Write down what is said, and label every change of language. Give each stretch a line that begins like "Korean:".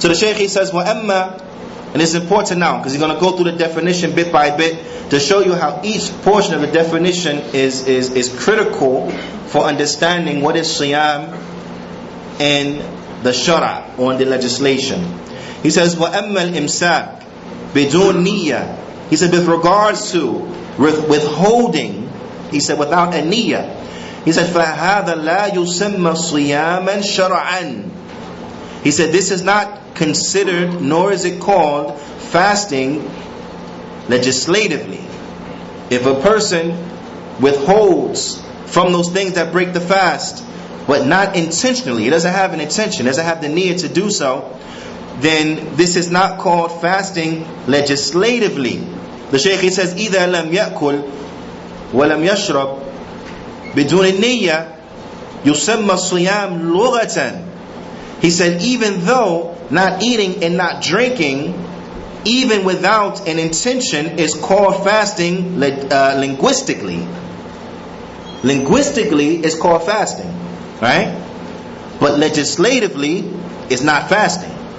English: So the Shaykh says, وَأَمَّا, and it's important now, because he's going to go through the definition bit by bit, to show you how each portion of the definition is critical for understanding what is siyam in the shara, or in the legislation. He says,
Arabic: وَأَمَّا الْإِمْسَاكِ بِدُونْ نِيَّةٍ.
English: He said, with regards to withholding, he said, without a niyyah, he said,
Arabic: فَهَذَا لَا يُسَمَّى صِيَامًا شَرْعًا.
English: He said, this is not considered, nor is it called fasting legislatively. If a person withholds from those things that break the fast, but not intentionally, he doesn't have an intention, doesn't have the need to do so, then this is not called fasting legislatively. The Shaykh says,
Arabic: إِذَا لَمْ يَأْكُلْ وَلَمْ يَشْرَبْ بِدُونِ النِّيَّةِ يُسَمَّى الصِّيَامُ لُغَةً.
English: He said, even though not eating and not drinking, even without an intention, is called fasting linguistically. Linguistically, it's called fasting, right? But legislatively, it's not fasting.